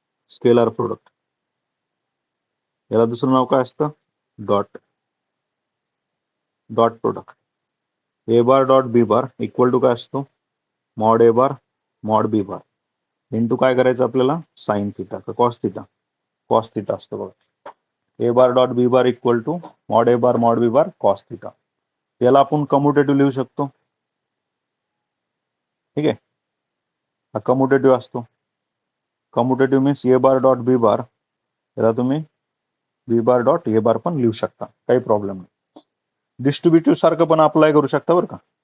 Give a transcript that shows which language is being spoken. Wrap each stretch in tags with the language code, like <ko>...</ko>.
<mr>Scalar product याला दुसरं नाव काय असतं, dot product. A bar dot B bar equal to काय असतो, मॉड ए बार मॉड बी बार इंटू काय करायचं आपल्याला, साइन थिटा का कॉस थिटा, कॉस थिटा असतो बघा.</mr> <en>A bar dot B bar equal to mod A bar mod B bar cos theta.</en> <mr>याला आपण कम्युटेटिव्ह लिहू शकतो, ठीक आहे. हा कम्युटेटिव्ह असतो. कम्युटेटिव्ह मीन्स ए बार डॉट बी बार, याला तुम्ही बी बार डॉट ए बार पण लिहू शकता, काही प्रॉब्लेम नाही. डिस्ट्रीब्युटिव्ह सारखं पण अप्लाय करू शकता बरं का.</mr>